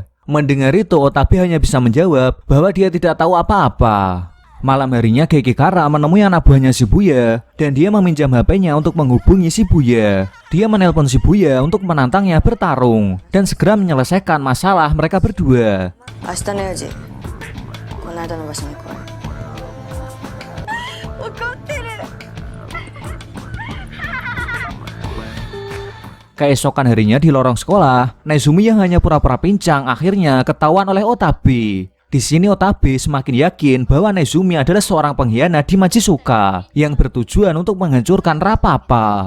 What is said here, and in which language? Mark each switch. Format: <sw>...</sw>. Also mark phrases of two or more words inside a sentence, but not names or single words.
<id>Mendengar itu, Otabe hanya bisa menjawab bahwa dia tidak tahu apa-apa. Malam harinya Gekikara menemui anak buahnya Shibuya dan dia meminjam HP-nya untuk menghubungi Shibuya. Dia menelpon Shibuya untuk menantangnya bertarung dan segera menyelesaikan masalah mereka berdua.</id> <ja>明日の4時この間の場所に来い。怒ってる。</ja> <id>Keesokan harinya di lorong sekolah, Nezumi yang hanya pura-pura pincang akhirnya ketahuan oleh Otabe. Di sini Otabe semakin yakin bahwa Nezumi adalah seorang pengkhianat di Majizuka yang bertujuan untuk menghancurkan Rapapa.</id>